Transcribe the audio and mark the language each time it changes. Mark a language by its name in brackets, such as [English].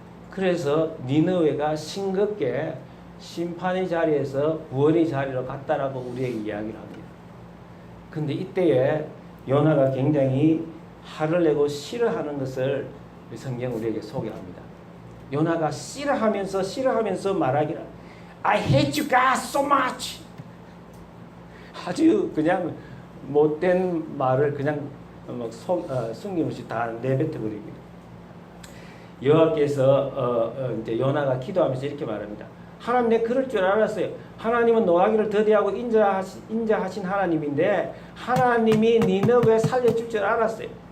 [Korean] 그래서 니느웨가 싱겁게 심판의 자리에서 구원의 자리로 갔다라고 우리에게 이야기를 합니다. 근데 이때에 요나가 굉장히 화를 내고 싫어하는 것을 성경 우리에게 소개합니다. 요나가 싫어하면서 말하기를 [English] I hate you God so much. [Korean] 아주 그냥 못된 말을 그냥 숨김없이 다 내뱉어버립니다. 여호와께서 이제 요나가 기도하면서 이렇게 말합니다. 하나님, 내 그럴 줄 알았어요. 하나님은 노하기를 더디하고 인자하신 하나님인데 하나님이 니느웨 살려줄 줄 알았어요.